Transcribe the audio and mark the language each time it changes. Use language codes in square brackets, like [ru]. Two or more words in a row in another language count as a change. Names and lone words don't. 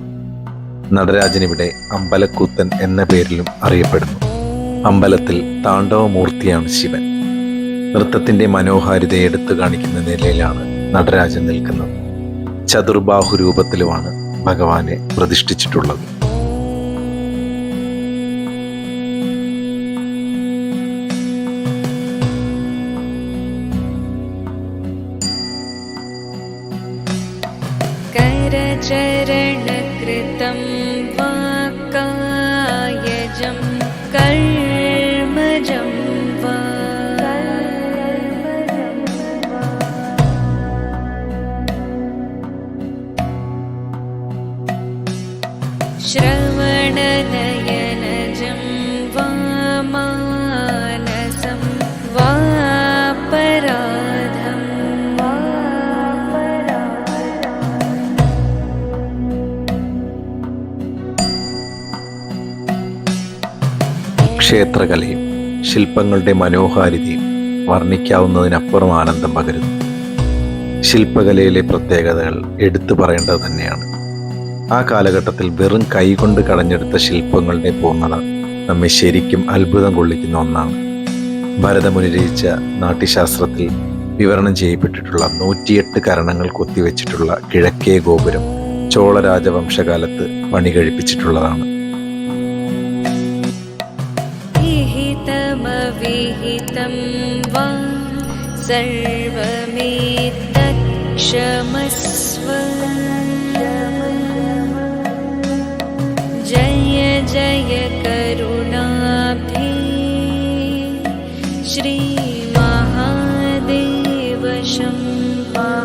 [ml] നടരാജൻ ഇവിടെ അമ്പലക്കൂത്തൻ എന്ന പേരിലും അറിയപ്പെടുന്നു. അമ്പലത്തിൽ താണ്ഡവമൂർത്തിയാണ് ശിവൻ. നൃത്തത്തിൻ്റെ മനോഹാരിതയെ എടുത്തു കാണിക്കുന്ന നിലയിലാണ് നടരാജൻ നിൽക്കുന്നത്. ചതുർബാഹു രൂപത്തിലുമാണ് ഭഗവാനെ പ്രതിഷ്ഠിച്ചിട്ടുള്ളത്. [sa] करचरणकृतं वाक्कायजं कर्मजं वा श्रवणनयनजं वामानसं वापराधं [ml] ക്ഷേത്രകലയും ശില്പങ്ങളുടെ മനോഹാരിതയും വർണ്ണിക്കാവുന്നതിനപ്പുറം ആനന്ദം പകരുന്നു. ശില്പകലയിലെ പ്രത്യേകതകൾ എടുത്തു പറയേണ്ടത് തന്നെയാണ്. ആ കാലഘട്ടത്തിൽ വെറും കൈകൊണ്ട് കടഞ്ഞെടുത്ത ശില്പങ്ങളുടെ പൂർണ്ണത നമ്മെ ശരിക്കും അത്ഭുതം കൊള്ളിക്കുന്ന ഒന്നാണ്. ഭരതമുനി രചിച്ച നാട്യശാസ്ത്രത്തിൽ വിവരണം ചെയ്യപ്പെട്ടിട്ടുള്ള 108 കരണങ്ങൾ കൊത്തിവെച്ചിട്ടുള്ള കിഴക്കേ ഗോപുരം ചോള രാജവംശകാലത്ത് പണി കഴിപ്പിച്ചിട്ടുള്ളതാണ്. [sa] विहितमविहितं वा सर्वमेतत्क्षमस्व जय जय करुणाब्धे श्री महादेव शम्भो